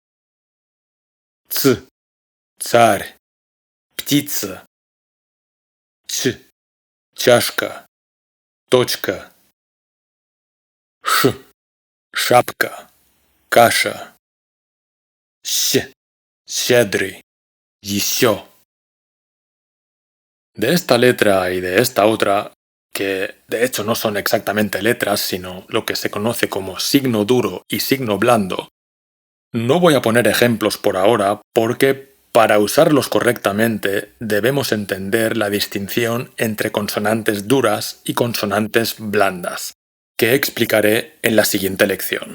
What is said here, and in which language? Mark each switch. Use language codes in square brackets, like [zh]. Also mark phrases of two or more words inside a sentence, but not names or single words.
[ru] Царь, птица. Чашка, точка. Шапка, каша. Щедрый, еще. [es] De esta letra y de esta otra, que de hecho no son exactamente letras, sino lo que se conoce como signo duro y signo blando, no voy a poner ejemplos por ahora porque para usarlos correctamente debemos entender la distinción entre consonantes duras y consonantes blandas, que explicaré en la siguiente lección.